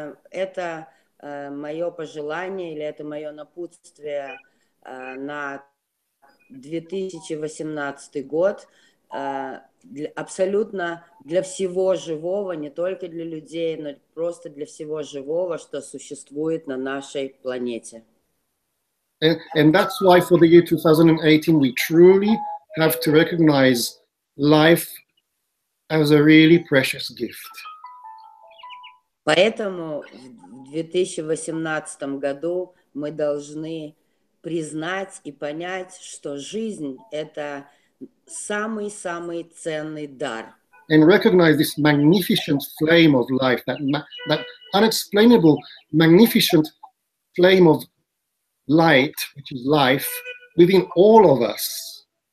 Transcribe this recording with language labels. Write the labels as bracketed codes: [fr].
[ru] Это мое пожелание или это мое напутствие на 2018 год абсолютно для всего живого, не только для людей, но просто для всего живого, что существует на нашей планете. [en] And that's why for the year 2018 we truly have to recognize life as a really precious gift. [ru] Поэтому в 2018 году мы должны признать и понять, что жизнь – это самый-самый ценный дар. [en] And recognize this magnificent flame of life, that unexplainable, magnificent flame of light, which is life, within all of us.